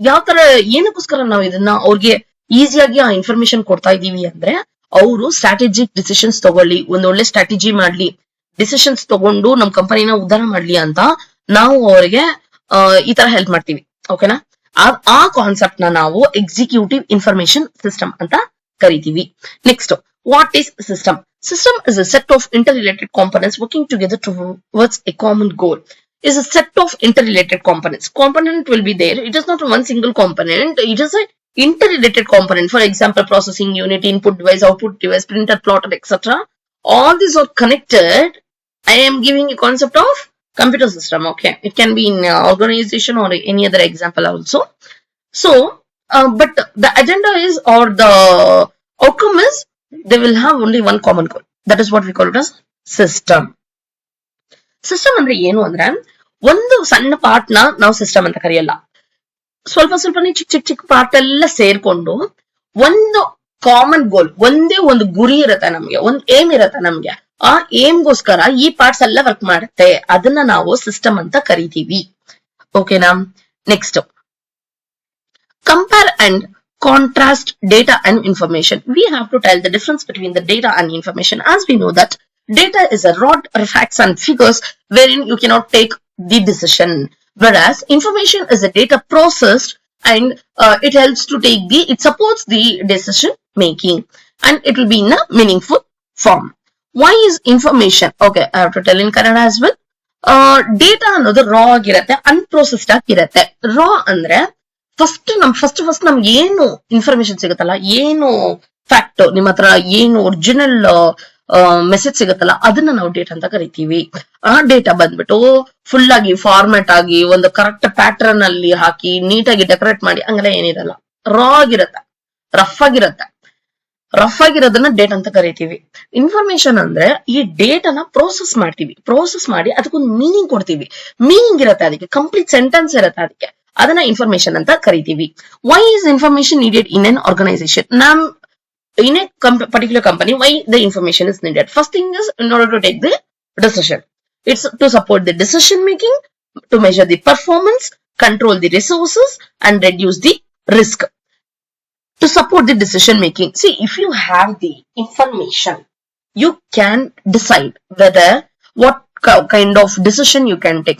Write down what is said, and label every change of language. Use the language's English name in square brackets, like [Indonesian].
[Kannada] ಯಾವ ತರ, ಏನಕ್ಕೋಸ್ಕರ ನಾವು ಇದನ್ನ ಅವ್ರಿಗೆ ಈಸಿಯಾಗಿ ಆ ಇನ್ಫಾರ್ಮೇಶನ್ ಕೊಡ್ತಾ ಇದೀವಿ ಅಂದ್ರೆ, ಅವರು ಸ್ಟ್ರಾಟಜಿಕ್ ಡಿಸಿಷನ್ಸ್ ತಗೊಳ್ಳಿ, ಒಂದೊಳ್ಳೆ ಸ್ಟ್ರಾಟಜಿ ಮಾಡ್ಲಿ, ಡಿಸಿಷನ್ಸ್ ತಗೊಂಡು ನಮ್ ಕಂಪನಿನ ಉದ್ಧಾರ ಮಾಡ್ಲಿ ಅಂತ ನಾವು ಅವರಿಗೆ ಈ ತರ ಹೆಲ್ಪ್ ಮಾಡ್ತೀವಿ. ಓಕೆನಾ? ಆ ಕಾನ್ಸೆಪ್ಟ್ ನ ನಾವು ಎಕ್ಸಿಕ್ಯೂಟಿವ್ ಇನ್ಫಾರ್ಮೇಶನ್ ಸಿಸ್ಟಮ್ ಅಂತ ಕರಿತೀವಿ. [English] Next, what is system? System is a set of interrelated components working together towards a common goal. Is a set of interrelated components. Component will be there. It is not one single component. It is a interrelated component. For example, processing unit, input device, output device, printer, plotter, etc. All these are connected. I am giving a concept of computer system. Okay, it can be in organization or any other example also. So, but the agenda is, or the outcome is, they will have only one common goal. That is what we call it as system. [Kannada] System ಅಂದ್ರೆ ಏನು ಅಂದ್ರೆ, ಒಂದು ಸಣ್ಣ part ನ ನಾವು system ಅಂತ ಕರೆಯಲ್ಲ. ಸ್ವಲ್ಪನೇ ಚಿಕ್ಕ ಪಾರ್ಟ್ ಎಲ್ಲ ಸೇರ್ಕೊಂಡು ಒಂದು ಕಾಮನ್ ಗೋಲ್, ಒಂದೇ ಒಂದು ಗುರಿ ಇರತ್ತೆ ನಮ್ಗೆ, ಒಂದು ಏಮ್ ಇರತ್ತೆ ನಮ್ಗೆ. ಆ ಏಮ್ಗೋಸ್ಕರ ಈ ಪಾರ್ಟ್ಸ್ ಎಲ್ಲ ವರ್ಕ್ ಮಾಡುತ್ತೆ. ಅದನ್ನ ನಾವು ಸಿಸ್ಟಮ್ ಅಂತ ಕರಿತೀವಿ. ಓಕೆನಾ? [English] Next, compare and contrast data and information. We have to tell the difference between the data and information, as we know that data is a raw facts and figures wherein you cannot take the decision, whereas information is a data processed and it helps to take it supports the decision making, and it will be in a meaningful form. Why is information? Okay, I have to tell in Kannada as well. [Kannada] Data ಅನ್ನೋದು ರಾ ಆಗಿರತ್ತೆ, unprocessed ಆಗಿರತ್ತೆ. ರಾ ಅಂದ್ರೆ first ನಮ್ಗೆ ಏನು information ಸಿಗುತ್ತಲ್ಲ, ಏನು fact, ನಿಮ್ಮ ಹತ್ರ ಏನು ಒರಿಜಿನಲ್ ಮೆಸೇಜ್ ಸಿಗುತ್ತಲ್ಲ, ಅದನ್ನ ನಾವು ಡೇಟಾ ಅಂತ ಕರಿತೀವಿ. ಆ ಡೇಟಾ ಬಂದ್ಬಿಟ್ಟು ಫುಲ್ ಆಗಿ ಫಾರ್ಮ್ಯಾಟ್ ಆಗಿ ಒಂದು ಕರೆಕ್ಟ್ ಪ್ಯಾಟರ್ನ್ ಅಲ್ಲಿ ಹಾಕಿ ನೀಟಾಗಿ ಡೆಕೋರೇಟ್ ಮಾಡಿ ಹಂಗೆಲ್ಲ ಏನಿರಲ್ಲ. ರಾ ಆಗಿರತ್ತೆ, ರಫ್ ಆಗಿರತ್ತೆ. ರಫ್ ಆಗಿರೋದನ್ನ ಡೇಟಾ ಅಂತ ಕರಿತೀವಿ. ಇನ್ಫಾರ್ಮೇಶನ್ ಅಂದ್ರೆ ಈ ಡೇಟಾನ ಪ್ರೋಸೆಸ್ ಮಾಡ್ತೀವಿ, ಪ್ರೋಸೆಸ್ ಮಾಡಿ ಅದಕ್ಕೊಂದು ಮೀನಿಂಗ್ ಕೊಡ್ತೀವಿ. ಮೀನಿಂಗ್ ಇರತ್ತೆ, ಅದಕ್ಕೆ ಕಂಪ್ಲೀಟ್ ಸೆಂಟೆನ್ಸ್ ಇರತ್ತೆ, ಅದಕ್ಕೆ ಅದನ್ನ ಇನ್ಫಾರ್ಮೇಶನ್ ಅಂತ ಕರಿತೀವಿ. [English] Why is information needed in an organisation? in a particular company, why the information is needed? First thing is, in order to take the decision, it's to support the decision making, to measure the performance, control the resources, and reduce the risk. To support the decision making, see, if you have the information, you can decide whether what kind of decision you can take.